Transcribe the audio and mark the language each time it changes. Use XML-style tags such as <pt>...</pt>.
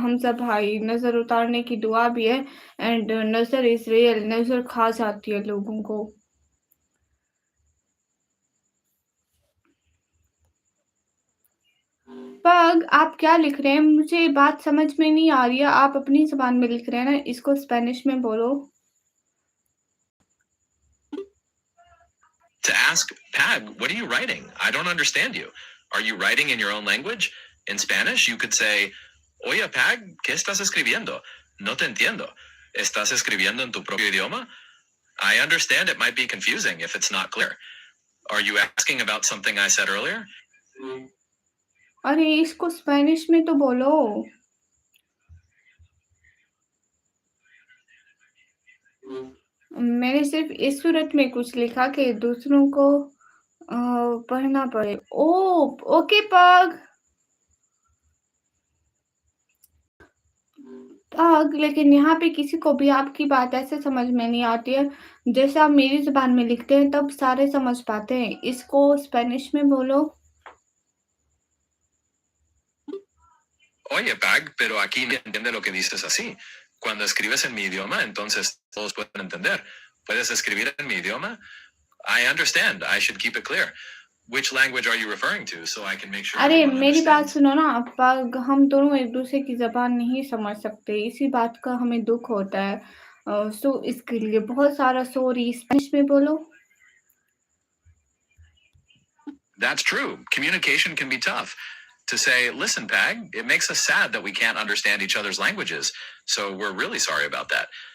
<hi>हम सब भाई नजर उतारने की दुआ भी है, एंड</hi> <en>नजर is real,</en> <hi>नजर खा जाती है लोगों को। पग, आप क्या लिख रहे हैं? मुझे बात समझ में नहीं आ रही है। आप अपनी ज़बान में लिख रहे हैं ना, इसको स्पेनिश में बोलो।</hi> <en>To ask, Pag, what are you writing? I don't understand you. Are you writing in your own language? In Spanish, you could say,</en> <es>Oye, Pag, ¿qué estás escribiendo? No te entiendo. ¿Estás escribiendo en tu propio idioma?</es> <en>I understand it might be confusing if it's not clear. Are you asking about something I said earlier?</en> <hi>अरे इसको Spanish में तो बोलो। मैंने सिर्फ इस सूरत में कुछ लिखा कि दूसरों को पढ़ना पड़े। ओ ओके पग। पग, लेकिन यहाँ पे किसी को भी आपकी बात ऐसे समझ में नहीं आती है जैसे आप मेरी ज़बान में लिखते हैं, तब सारे समझ पाते हैं। इसको स्पेनिश में बोलो।</hi> <es>Oye, Pag, pero aquí no entiende lo que dices así. Cuando escribes en mi idioma, entonces todos pueden entender. ¿Puedes escribir en mi idioma?</es> <en>I understand. I should keep it clear. Which language are you referring to so I can make sure</en> <hi>अरे</hi> <en>everyone</en> <hi>मेरी बात</hi> <en>understands?</en> <hi>सुनो ना पग, हम दोनों एक दूसरे की ज़बान नहीं समझ सकते, इसी बात का हमें दुख होता है। सो इसके लिए बहुत सारा सॉरी। स्पेनिश में बोलो।</hi> <en>That's true. Communication can be tough. To say, listen, Pag, it makes us sad that we can't understand each other's languages. So we're really sorry about that.</en>